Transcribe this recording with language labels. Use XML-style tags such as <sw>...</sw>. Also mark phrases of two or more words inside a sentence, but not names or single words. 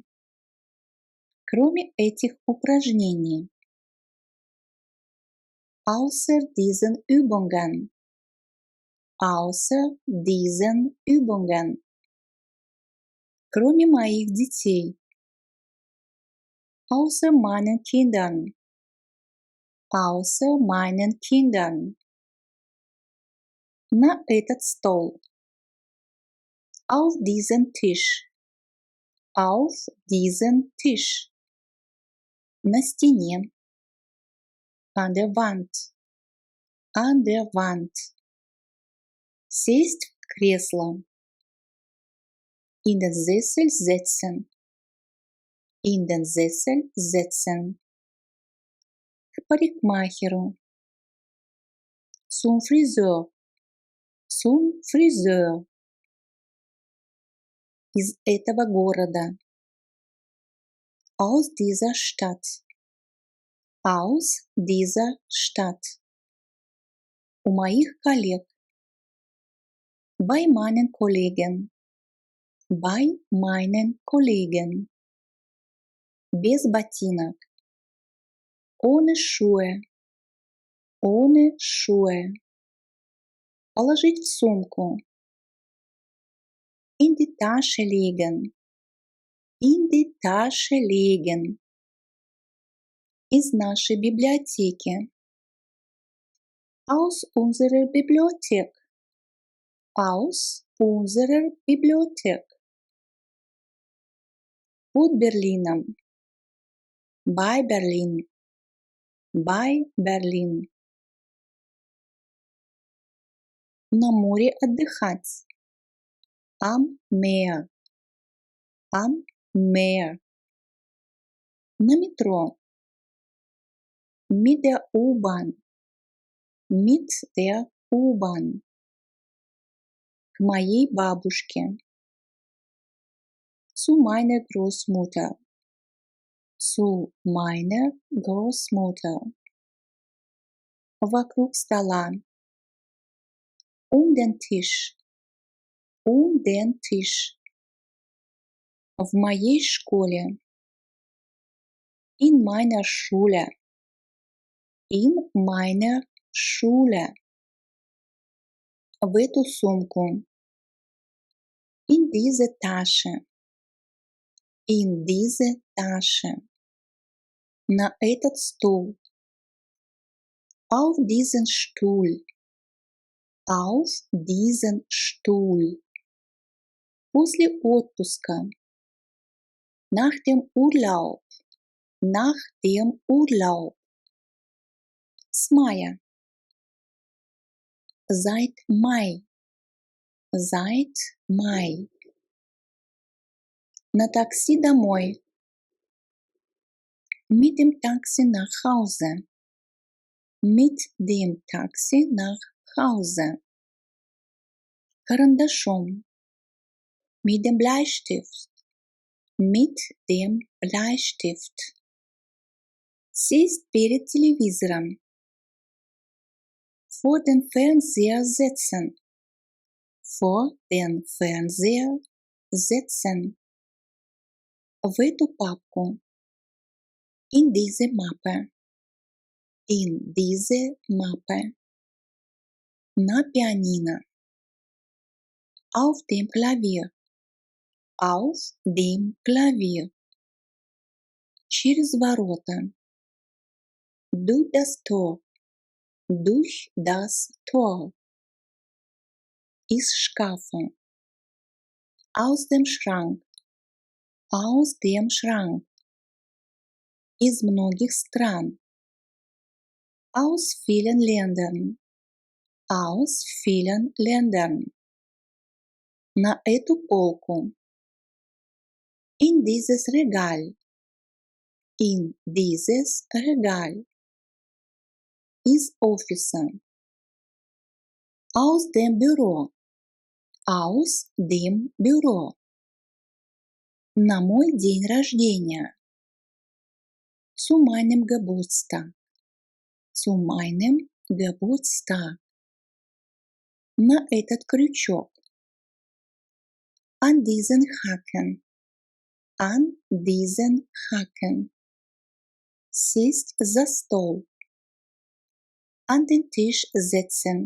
<ru>Кроме этих упражнений.</ru> <de>Außer diesen Übungen. Außer diesen Übungen.</de> <ru>Кроме моих детей.</ru> <de>Außer meinen Kindern. Außer meinen Kindern.</de> <ru>На этот стол.</ru> <de>Auf diesen Tisch. Auf diesen Tisch.</de> <ru>На стене.</ru> <de>An der Wand. An der Wand.</de> <ru>Сесть в кресло.</ru> <de>In den Sessel setzen. In den Sessel setzen.</de> <ru>К парикмахеру.</ru> <de>Zum Friseur. Zum Friseur.</de> <ru>Из этого города.</ru> <de>Aus dieser Stadt. Aus dieser Stadt.</de> <ru>У моих коллег.</ru> <de>Bei meinen Kollegen. Bei meinen Kollegen.</de> <ru>Без ботинок.</ru> <de>Ohne Schuhe. Ohne Schuhe.</de> <ru>Положить в сумку.</ru> <de>In die Tasche legen. In die Tasche legen.</de> <ru>Из нашей библиотеки.</ru> <de>Aus unserer Bibliothek. Aus unserer Bibliothek.</de> <ru>Под Берлином.</ru> <de>Bei Berlin. Bei Berlin.</de> <ru>На море отдыхать.</ru> <de>Am Meer. Am Meer.</de> <ru>На метро.</ru> <de>Mit der U-Bahn. Mit der U-Bahn.</de> <ru>К моей бабушке.</ru> <de>Zu meiner Großmutter. Zu meiner Großmutter.</de> <ru>Вокруг стола.</ru> <de>Um den Tisch. den Tisch.</de> <ru>В моей школе.</ru> <de>In meiner Schule. In meiner Schule.</de> <ru>В эту сумку.</ru> <de>In diese Tasche. In diese Tasche.</de> <ru>На этот стул.</ru> <de>Auf diesen Stuhl. Auf diesen Stuhl.</de> <ru>После отпуска.</ru> <de>Nach dem Urlaub. Nach dem Urlaub.</de> <ru>С мая.</ru> <de>Seit Mai. Seit Mai.</de> <ru>На такси домой.</ru> <de>Mit dem Taxi nach Hause. Mit dem Taxi nach Hause. Карандашом. Mit dem Bleistift. Mit dem Bleistift.</de> <ru>Сесть перед телевизором.</ru> <de>Vor den Fernseher setzen. Vor den Fernseher setzen.</de> <ru>В эту папку.</ru> <de>In diese Mappe. In diese Mappe.</de> <ru>На пианино.</ru> <de>Auf dem Klavier. Auf dem Klavier.</de> <ru>Через ворота.</ru> <de>Durch das Tor. Durch das Tor.</de> <ru>Из шкафа.</ru> <de>Aus dem Schrank. Aus dem Schrank.</de> <ru>Из многих стран.</ru> <de>Aus vielen Ländern. Aus vielen Ländern.</de> <ru>На эту полку.</ru> <de>In dieses Regal. In dieses Regal.</de> <ru>Из офиса.</ru> <de>Aus dem Büro. Aus dem Büro.</de> <ru>На мой день рождения.</ru> <de>Zu meinem Geburtstag. Zu meinem Geburtstag.</de> <ru>На этот крючок.</ru> <de>An diesen Haken. An diesen Haken.</de> <ru>Сесть за стол.</ru> <de>An den Tisch setzen.</de>